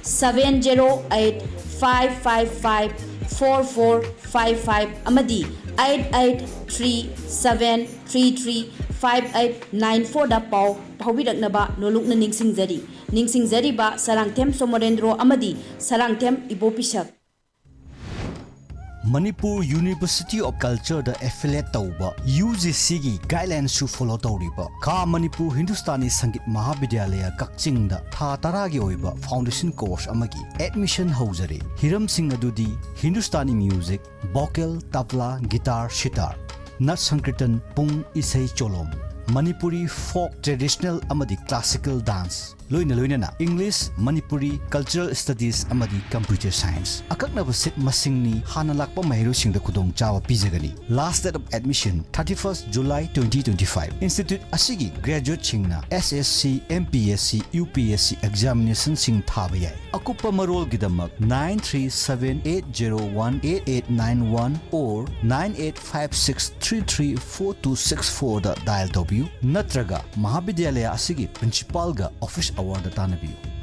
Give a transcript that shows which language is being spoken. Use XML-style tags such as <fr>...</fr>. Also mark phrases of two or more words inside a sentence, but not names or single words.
<mni>708554455 amadi 8837335894 da pau phawiraknaba nolukna ningsingjari ba Sarangthem Somorendro amadi Sarangthem Ibopisak Manipur University of Culture the affiliate tauba UGC gi guidelines su follow tawriba Ka Manipur Hindustani Sangit Mahavidyalaya Kakching da tha taragi oiba</mni> <en>foundation course</en> <mni>amagi admission haujare hiram sing adudi</mni> <en>Hindustani music vocal tabla guitar sitar</en> <mni>nat sankirtan pung isai cholom Manipuri folk traditional amadi</mni> <en>classical dance</en> <mni>loina na English Manipuri</mni> <en>cultural studies</en> <mni>amadi</mni> <en>computer science</en> <mni>akakna basit masingni hana lakpa mahiru singda khudong chawa pijagani</mni> <en>last date of admission</en> <mni>31st July 2025 institute asigi graduate singna SSC MPSC UPSC examination sing thaba yai akupa marol gidamak 9378018891 or 9856334264 da dial w natraga Mahavidyalaya asigi principal ga</mni> <en>office award</en> <mni>tanabiyu</mni>